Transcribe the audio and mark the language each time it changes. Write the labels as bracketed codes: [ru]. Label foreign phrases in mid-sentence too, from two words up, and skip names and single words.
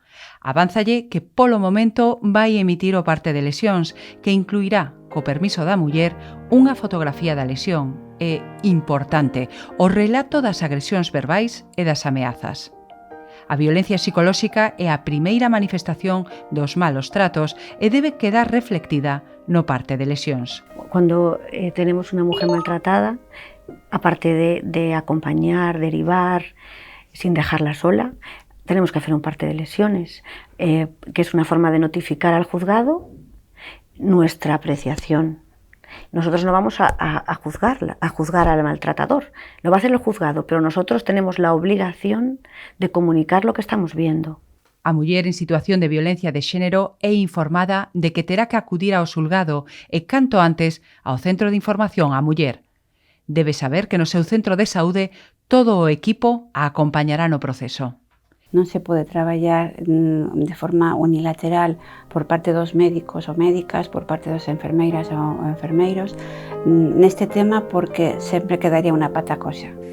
[gl] Avánzalle que polo momento vai emitir o parte de lesións, que incluirá, co permiso da muller, unha fotografía da lesión e, importante, o relato das agresións verbais e das ameazas. A violencia psicolóxica é a primeira manifestación dos malos tratos e debe quedar reflectida no parte de lesións. [es] Cuando tenemos una mujer maltratada, aparte de acompañar, derivar, sin dejarla sola, tenemos que hacer un parte de lesiones, que es una forma de notificar al juzgado nuestra apreciación. Nosotros no vamos a juzgar al maltratador, lo va a hacer el juzgado, pero nosotros tenemos la obligación de comunicar lo que estamos viendo. [gl] A muller en situación de violencia de xénero é informada de que terá que acudir ao xulgado e canto antes ao Centro de Información á Muller. Debe saber que no seu centro de saúde todo o equipo a acompañará no proceso. Non se pode traballar de forma unilateral por parte dos médicos ou médicas, por parte das enfermeiras ou enfermeiros neste tema, porque sempre quedaría unha pata coxa.